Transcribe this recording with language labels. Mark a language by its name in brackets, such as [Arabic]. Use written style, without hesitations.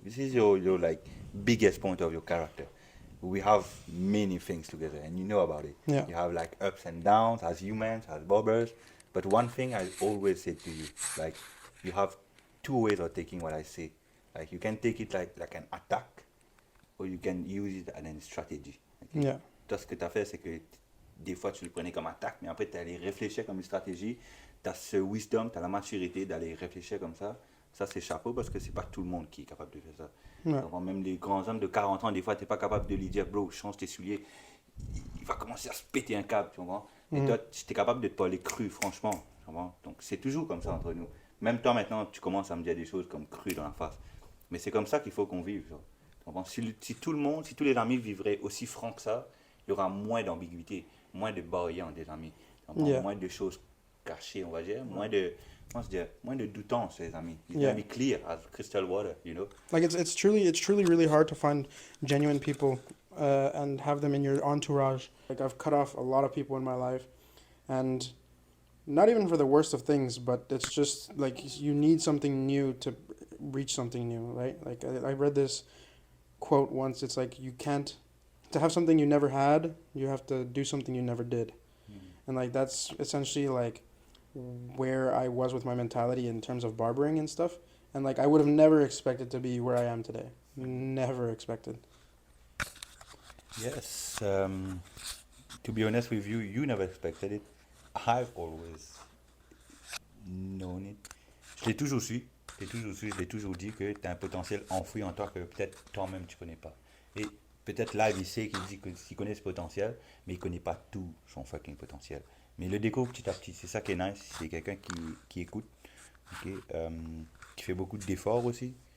[English] This is your like biggest point of your character. We have many things together and you know about it. yeah, You have like ups and downs as humans, as bobbers. But one thing I always say to you, like you have two ways of taking what I say. Like you can take it like an attack or you can use it as a strategy. Okay? yeah, [French] Toi, ce que tu as fait, c'est que des fois, tu le prenais comme attaque, mais après, tu allais réfléchir comme une stratégie. Tu as ce wisdom, tu as la maturité d'aller réfléchir comme ça. Ça, c'est chapeau parce que c'est pas tout le monde qui est capable de faire ça. [English] yeah, [French] Donc, même les grands hommes de 40 ans, des fois, tu n'es pas capable de lui dire, bro, change tes souliers. Il va commencer à se péter un câble, tu comprends? Et toi, tu es capable de te parler cru, franchement. Tu comprends? Donc, c'est toujours comme ça entre nous. Même toi, maintenant, tu commences à me dire des choses comme cru dans la face. Mais c'est comme ça qu'il faut qu'on vive. Genre. Tu comprends? Si tout le monde, si tous les amis vivraient aussi franc que ça, il y aura moins d'ambiguïté, moins de barrières entre des amis, [English] yeah. [French] moins de choses caché, on va dire, moi, je dirais, moins de doutants, ses amis. [English] He's Yeah. gonna be clear as crystal water, you know. Like it's truly really hard to find genuine people and have them in your entourage. Like I've cut off a lot of people in my life, and not even for the worst of things, but it's just like you need something new to reach something new, right? Like I read this quote once. It's like you can't to have something you never had, you have to do something you never did, and like that's essentially like where I was with my mentality in terms of barbering and stuff. And like I would have never expected to be where I am today. Never expected. Yes, to be honest with you, you never expected it. I've always known it. [French] Je l'ai toujours su. Je l'ai toujours su, je l'ai toujours dit que tu as un potentiel enfoui en toi que peut-être toi-même tu connais pas. Et peut-être live, il sait qu'il dit qu'il connaît ce potentiel, mais il connaît pas tout son fucking potentiel. Mais il le découvre petit à petit. C'est ça qui est nice. C'est quelqu'un qui écoute, ok, qui fait beaucoup d'efforts aussi.